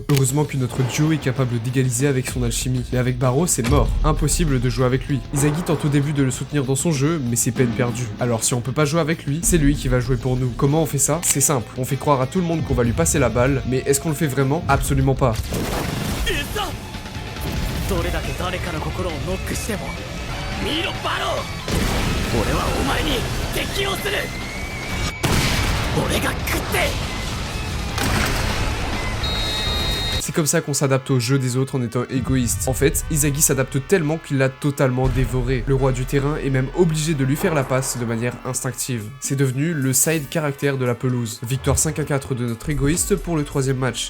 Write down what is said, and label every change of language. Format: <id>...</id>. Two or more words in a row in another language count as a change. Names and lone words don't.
<fr>Heureusement que notre duo est capable d'égaliser avec son alchimie. Mais avec Barrow, c'est mort. Impossible de jouer avec lui. Izagi tente au début de le soutenir dans son jeu, mais c'est peine perdue. Alors si on peut pas jouer avec lui, c'est lui qui va jouer pour nous. Comment on fait ça? C'est simple. On fait croire à tout le monde qu'on va lui passer la balle, mais est-ce qu'on le fait vraiment? Absolument pas.</fr> <ja>どれだけ誰かの心をノックしても見ろバロー、俺はお前に適応する。俺が食って</ja> <fr>C'est comme ça qu'on s'adapte au jeu des autres en étant égoïste. En fait, Izagi s'adapte tellement qu'il l'a totalement dévoré. Le roi du terrain est même obligé de lui faire la passe de manière instinctive. C'est devenu le side caractère de la pelouse. Victoire 5-4 de notre égoïste pour le 3ème match.</fr>